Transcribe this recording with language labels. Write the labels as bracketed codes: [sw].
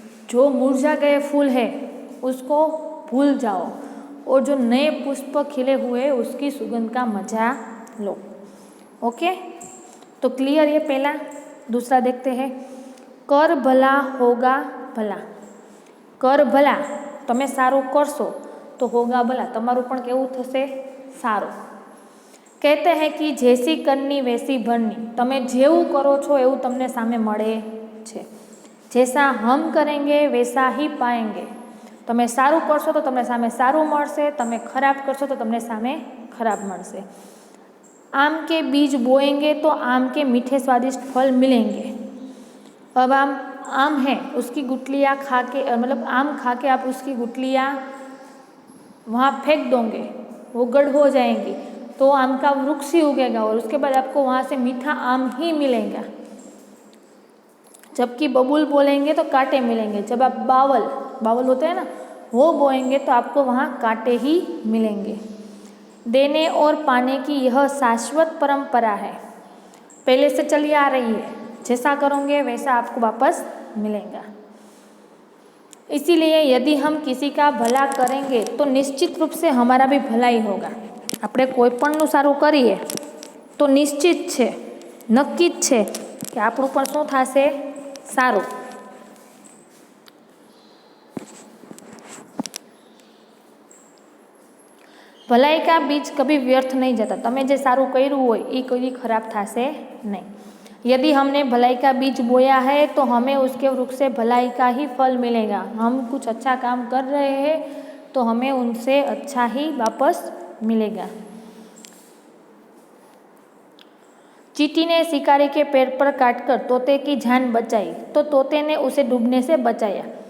[hi] जो मुरझा गए फूल है उसको भूल जाओ और जो नए पुष्प खिले हुए उसकी सुगंध का मजा लो। ओके, तो क्लियर ये पहला। दूसरा देखते हैं, कर भला होगा भला। कर भला, [gu] તમે સારું કરશો [hi] तो होगा भला, [gu] તમારું પણ કેવું થશે, સારું। [hi] कहते हैं कि जैसी करनी वैसी भरनी, [gu] તમે જેવું કરો છો એવું તમને સામે મળે છે। [hi] जैसा हम करेंगे वैसा ही पाएंगे। [gu] તમે સારું કરશો તો તમને સામે સારું મળશે, તમે ખરાબ કરશો તો તમને સામે ખરાબ મળશે। [hi] आम के बीज बोएंगे तो आम के मीठे स्वादिष्ट फल मिलेंगे। अब आम है, उसकी गुठलियाँ खा के मतलब आम खा के आप उसकी गुठलियाँ वहाँ फेंक दोगे, वो गढ़ हो जाएंगी तो आम का वृक्ष ही उगेगा और उसके बाद आपको वहाँ से मीठा आम ही मिलेगा। जबकि बबूल बोलेंगे तो कांटे मिलेंगे। जब आप बावल होते हैं ना, वो बोएंगे तो आपको वहाँ कांटे ही मिलेंगे। देने और पाने की यह शाश्वत परंपरा है, पहले से चली आ रही है। जैसा करोगे वैसा आपको वापस मिलेगा। इसीलिए यदि हम किसी का भला करेंगे तो निश्चित रूप से हमारा भी भलाई होगा। [gu] આપણે કોઈપણનું સારું કરીએ તો નિશ્ચિત છે, નક્કી જ છે કે આપણું પણ શું થશે, સારું। [hi] ભલાઈ કા બીજ કભી વ્યર્થ નહીં જતા। [gu] તમે જે સારું કર્યું હોય એ કદી ખરાબ થશે નહીં। [hi] यदि हमने भलाई का बीज बोया है तो हमें उसके वृक्ष से भलाई का ही फल मिलेगा। हम कुछ अच्छा काम कर रहे हैं तो हमें उनसे अच्छा ही वापस मिलेगा। चींटी ने शिकारी के पैर पर काटकर तोते की जान बचाई तो तोते ने उसे डूबने से बचाया।